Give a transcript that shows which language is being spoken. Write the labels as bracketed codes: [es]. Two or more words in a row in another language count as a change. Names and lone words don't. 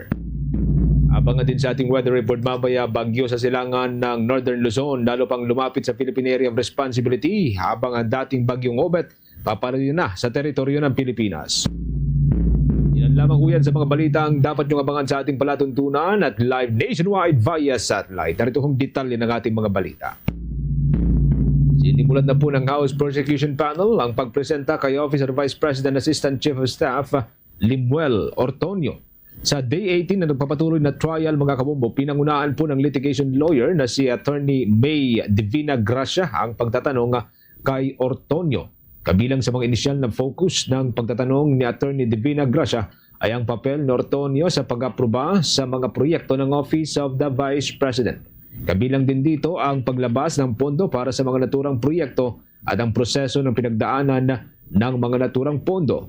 [tl] Abangan din sa ating [en] weather report [tl] mamaya, bagyo sa silangan ng Northern Luzon lalo pang lumapit sa Philippine Area of Responsibility habang ang dating bagyong Obet papalayo na sa teritoryo ng Pilipinas. Yan lamang uyan sa mga balitang dapat niyong abangan sa ating palatuntunan at [en] live nationwide via satellite. [tl] Narito kong detalye ng ating mga balita. Sinimulan na po ng House Prosecution Panel ang pagpresenta kay Office of the Vice President Assistant Chief of Staff Libuel Ortonio. Sa Day 18 na nagpapatuloy na trial mga kabombo, pinangunaan po ng [en] litigation lawyer [tl] na si Attorney May Divina Gracia ang pagtatanong kay Ortonio. Kabilang sa mga inisyal na focus ng pagtatanong ni Attorney Divina Gracia ay ang papel ni Ortonio sa pag-aproba sa mga proyekto ng Office of the Vice President. Kabilang din dito ang paglabas ng pondo para sa mga naturang proyekto at ang proseso ng pinagdaanan ng mga naturang pondo.